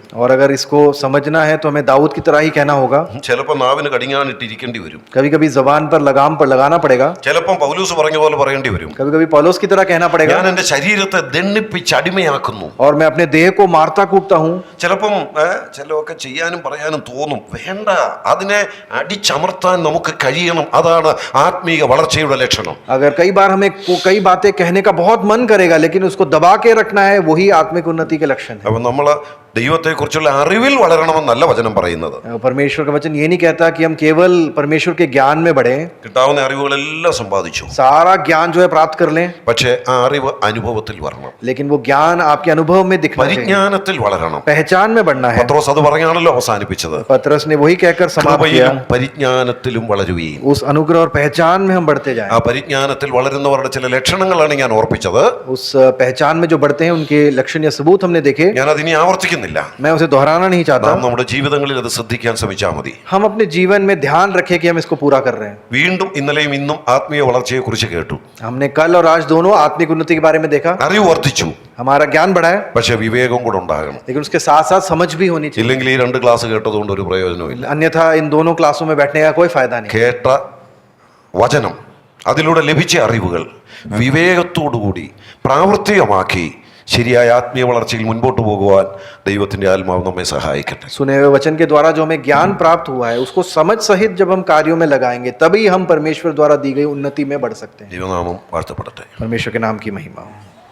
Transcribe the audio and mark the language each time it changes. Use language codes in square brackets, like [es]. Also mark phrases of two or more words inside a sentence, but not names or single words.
[hi] और अगर इसको समझना है तो हमें दाऊद की तरह ही कहना होगा। [ml] ചിലപ്പോൾ നാവിന് കടിഞ്ഞാണിട്ടിരിക്കേണ്ടി വരും. [hi] कभी कभी जबान पर लगाम पर लगाना पड़ेगा, [ml] ചിലപ്പം പൗലൂസ് പറഞ്ഞ പോലെ പറയേണ്ടി വരും, [hi] कभी कभी पौलुस की तरह कहना पड़ेगा। [ml] ഞാൻ എൻ്റെ ശരീരത്തെ ദണ്ഡിപ്പിച്ച് അടിമയാക്കുന്നു. [hi] और मैं अपने देह को मारता कूटता हूँ। [ml] ചിലപ്പം ചിലതൊക്കെ ചെയ്യാനും പറയാനും തോന്നും. വേണ്ട, അതിനെ അടിച്ചമർത്താൻ നമുക്ക് കഴിയണം. അതാണ് ആത്മീക വളർച്ചയുടെ ലക്ഷണം. [hi] अगर कई बार हमें कई बातें कहने का बहुत मन करेगा लेकिन उसको दबा के रखना है, वही आत्मिक उन्नति के लक्षण है। [ml] അപ്പം നമ്മൾ ദൈവത്തെക്കുറിച്ചുള്ള അറിവിൽ വളരണമെന്നല്ല വചനം പറയുന്നത്. [hi] परमेश्वर का वचन ये नहीं कहता कि हम केवल परमेश्वर के ज्ञान में बढ़े, [ml] കിട്ടാവുന്ന അറിവുകളെല്ലാം സമ്പാദിച്ചു, [hi] सारा ज्ञान जो है प्राप्त कर लें, [ml] പക്ഷേ ആ അറിവ് അനുഭവത്തിൽ വരണം, [hi] लेकिन वो ज्ञान आपके अनुभव में दिखना चाहिए, [ml] പരിജ്ഞാനത്തിൽ വളരണം. [hi] पहचान में बढ़ना है। [ml] പത്രോസ് അത് പറഞ്ഞാണല്ലോ അവസാനിപ്പിച്ചത്, [hi] पतरस ने वही कहकर समाप्त किया, [ml] കൃപയിലും പരിജ്ഞാനത്തിലും വളരുകയും. [hi] उस अनुग्रह और पहचान में हम बढ़ते जाएं। [ml] ആ പരിജ്ഞാനത്തിൽ വളരുന്നവരുടെ ചില ലക്ഷണങ്ങളാണ് ഞാൻ ഓർപ്പിച്ചത്. [hi] उस पहचान में जो बढ़ते हैं उनके लक्षण या सबूत हमने देखे, [ml] ഞാൻ അതിനി ആവർത്തിക്കുന്നില്ല. [hi] मैं उसे दोहराना नहीं चाहता। [ml] നാം നമ്മുടെ ജീവിതങ്ങളിൽ അത് ശ്രദ്ധിക്കാൻ ശ്രമിച്ചാൽ മതി. [hi] हम अपने जीवन में ध्यान रखें कि हम इसको पूरा कर रहे हैं। [ml] വീണ്ടും ഇന്നലെയും ഇന്നും ആത്മീയ വളർച്ചയെ കുറിച്ച് കേട്ടു. [hi] हमने कल और आज दोनों आत्मिक उन्नति के बारे में देखा। [ml] അറിവ് വർദ്ധിച്ചു, [hi] हमारा ज्ञान बढ़ा है, [ml] പക്ഷെ വിവേകം കൂടെ ഉണ്ടാകണം. [hi] लेकिन उसके साथ साथ समझ भी होनी चाहिए, [ml] ഇല്ലെങ്കിൽ ഈ രണ്ട് ക്ലാസ് കേട്ടതുകൊണ്ട് ഒരു പ്രയോജനമില്ല. [hi] अन्यथा इन दोनों क्लासों में बैठने का कोई फायदा नहीं। [ml] കേട്ട വചനം, അതിലൂടെ ലഭിച്ച അറിവുകൾ വിവേകത്തോടുകൂടി പ്രാവർത്തികമാക്കി ശരിയായ ആത്മീയ വളർച്ചയിൽ മുൻപോട്ട് പോകുവാൻ ദൈവത്തിൻ്റെ ആത്മാവ് നമ്മെ സഹായിക്കട്ടെ. [hi] सुने हुए वचन के द्वारा जो हमें ज्ञान प्राप्त हुआ है उसको समझ सहित जब हम कार्यों में लगाएंगे तभी हम परमेश्वर द्वारा दी गई उन्नति में बढ़ सकते हैं. [ml] ദൈവനാമം വാഴ്ത്തപ്പെടട്ടെ. [hi] परमेश्वर के नाम की महिमा हो.